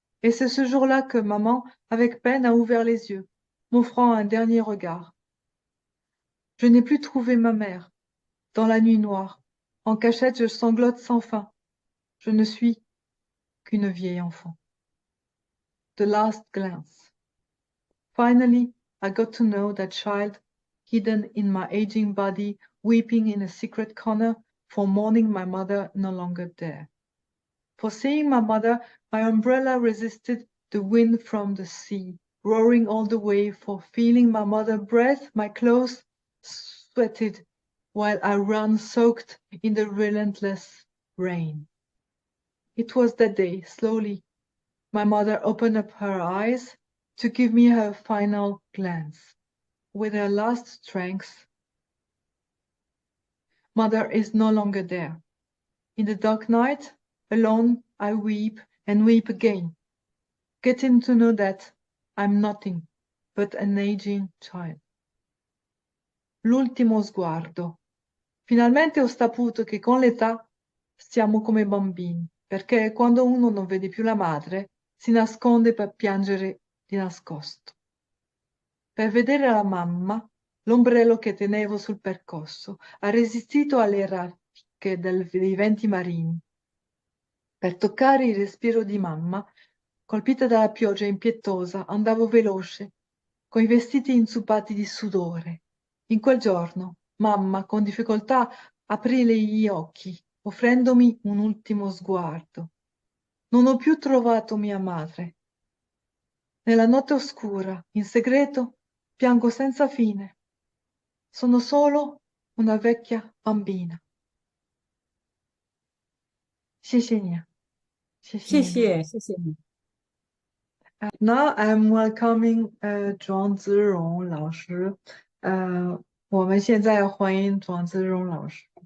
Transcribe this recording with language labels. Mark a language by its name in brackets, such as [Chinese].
[French] Et c'est ce jour-là que maman, avec peine, a ouvert les yeux, m'offrant un dernier regard. Je n'ai plus trouvé ma mère. Dans la nuit noire, en cachette, je sanglote sans fin. Je ne suis qu'une vieille enfant. [English] The last glance. Finally, I got to know that child, hidden in my aging body, weeping in a secret corner, for mourning my mother no longer there. For seeing my mother, my umbrella resisted the wind from the sea, roaring all the way, for feeling my mother's breath, my clothes sweated, while I ran soaked in the relentless rain. It was that day, slowly, my mother opened up her eyes to give me her final glance. With her last strength, mother is no longer there. In the dark night, alone, I weep and weep again, getting to know that I'm nothing but an aging child. [Italian] L'ultimo sguardo. Finalmente ho saputo che con l'età siamo come bambini, perché quando uno non vede più la madre, si nasconde per piangere di nascosto. Per vedere la mamma, l'ombrello che tenevo sul percosso ha resistito alle raffiche dei venti marini. Per toccare il respiro di mamma, colpita dalla pioggia impietosa, andavo veloce, coi vestiti inzuppati di sudore. In quel giorno, mamma, con difficoltà, aprì gli occhi, offrendomi un ultimo sguardo. Non ho più trovato mia madre. Nella notte oscura, in segreto, piango senza fine. Sono solo una vecchia bambina. [Chinese] 谢谢你啊，谢谢你。谢谢你。 [English] Now I'm welcoming 庄子荣老师。 [Chinese] 我们现在欢迎庄子荣老师。